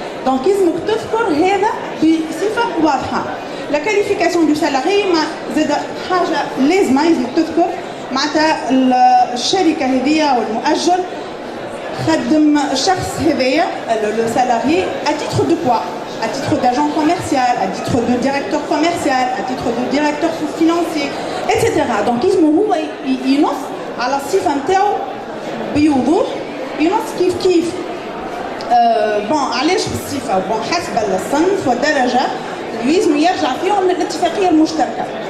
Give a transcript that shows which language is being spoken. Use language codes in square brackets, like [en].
[ar] دونك لازمك تذكر هذا بصفه واضحه. لا كاليفيكاسيون دو سالاري ما زاد حاجه لازمه تذكر معناتها الشركه هذيا والمؤجر خدم الشخص هذايا لو سالاري à titre de quoi? [fr] À titre d'agent commercial, à titre de directeur commercial, à titre de directeur financier, etc. [ar] Donc هو ينص على الصفه نتاعو بوضوح ينص كيف بون علاش بالصفه بون حسب الصنف والدرجه لازم يرجع فيهم للاتفاقيه المشتركه.